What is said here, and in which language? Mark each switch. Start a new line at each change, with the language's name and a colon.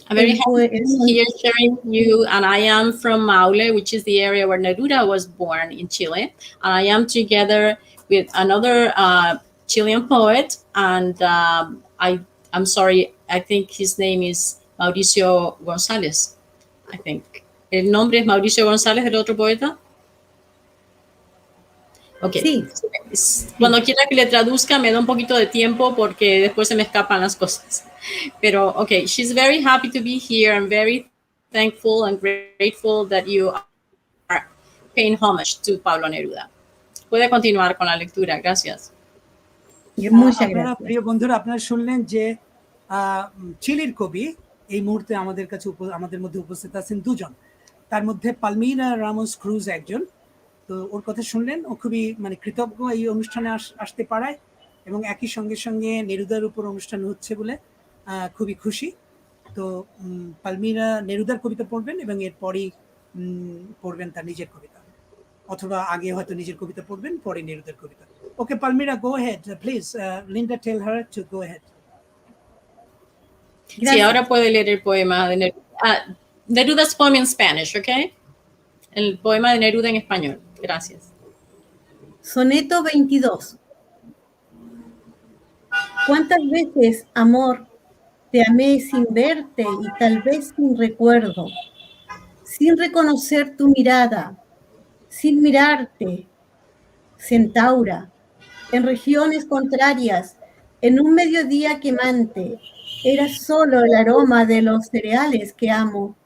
English: I'm very happy to be here sharing you, and I am from Maule, which is the area where Neruda was born in Chile. And I am together with another Chilean poet, and I'm sorry, I think his name is Mauricio González. I think.
Spanish: ¿El nombre es Mauricio González, el otro poeta? Ok. Sí. Cuando quiera que le traduzca, me da un poquito de tiempo porque después se me escapan las cosas.
English: Pero, ok, she's very happy to be here and very thankful and grateful that you are paying homage to Pablo Neruda.
Spanish: Puede continuar con la lectura. Gracias. Muchas gracias.
Bangla: প্রিয় বন্ধুরা, আপনারা শুনলেন যে চিলির কবি এই মুহূর্তে আমাদের মধ্যে উপস্থিত আছেন দুজন, তার মধ্যে পালমিরা রামোস ক্রুজ একজন। তো ওর কথা শুনলেন, ও খুবই কৃতজ্ঞ এই অনুষ্ঠানে আসতে পারায়, এবং একই সঙ্গে নেরুদার উপর অনুষ্ঠান হচ্ছে বলে খুবই খুশি। তো পালমিরা নেরুদার কবিতা পড়বেন এবং এরপরই পড়বেন তার নিজের কবিতা, অথবা আগে হয়তো নিজের কবিতা পড়বেন, পরে নেরুদার কবিতা।
English: Okay, Palmira, go ahead, please. Linda, tell her to go ahead.
Spanish: Sí, Gracias. ahora puede leer el poema de Neruda.
English: Neruda's poem in Spanish,
Spanish: ¿ok? El poema de Neruda en español. Gracias. Soneto 22. ¿Cuántas veces, amor, te amé sin verte y tal vez sin recuerdo, sin reconocer tu mirada, sin mirarte, centaura, en regiones contrarias, en un mediodía quemante, era solo el aroma de los cereales que amo.